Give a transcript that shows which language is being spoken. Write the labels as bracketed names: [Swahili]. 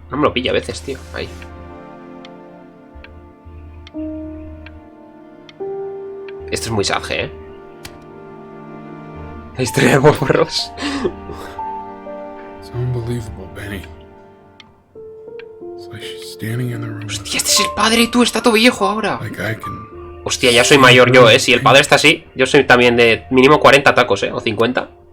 [Spanish] No me lo pilla a veces, tío. Ahí. Esto es muy salje, La historia de amor por Ross. [English] It's unbelievable, Benny. It's like she's standing in the room. [Spanish] Hostia, este es el padre y tú, está todo viejo ahora. [English] Like I can... [Spanish] Hostia, ya soy mayor yo, Si el padre está así, yo soy también de mínimo 40 tacos, O 50.